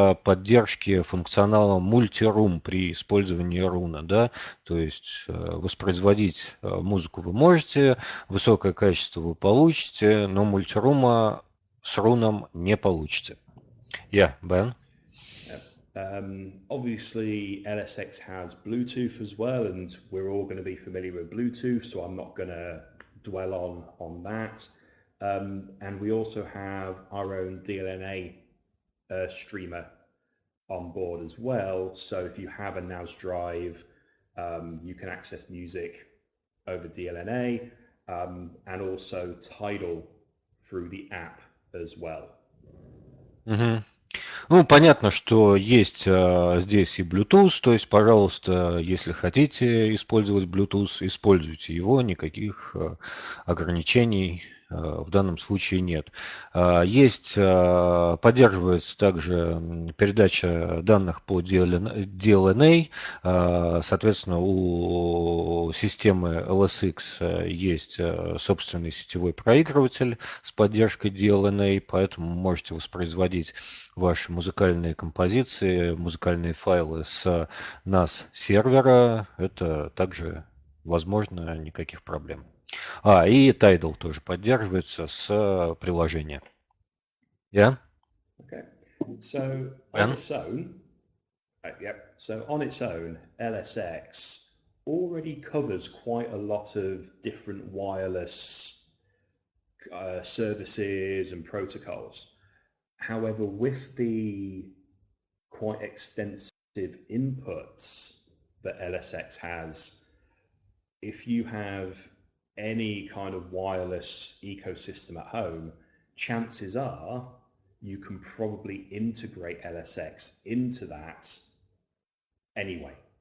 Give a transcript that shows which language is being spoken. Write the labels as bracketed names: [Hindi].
[Russian] поддержки функционала мультирум при использовании Roon, да, то есть воспроизводить музыку вы можете, высокое качество вы получите, но мультирума с руном не получите. [English] Yeah, Ben? Obviously, LSX has Bluetooth as well, and we're all going to be familiar with Bluetooth, so I'm not going to dwell on that. And we also have our own DLNA streamer on board as well, so if you have a NAS drive, you can access music over DLNA, and also Tidal through the app as well. [Russian] Ну, понятно, что есть здесь и Bluetooth, то есть, пожалуйста, если хотите использовать Bluetooth, используйте его, никаких ограничений в данном случае нет. Поддерживается также передача данных по DLNA, соответственно, у системы LSX есть собственный сетевой проигрыватель с поддержкой DLNA, поэтому можете воспроизводить ваши музыкальные композиции, музыкальные файлы с NAS сервера. Это также возможно, никаких проблем. И Tidal тоже поддерживается с приложения. [English] Yeah? Okay. So on its own, So on its own, LSX already covers quite a lot of different wireless services and protocols. However, with the quite extensive inputs that LSX has, if you have any kind of wireless ecosystem at home, chances are you can probably integrate LSX into that anyway.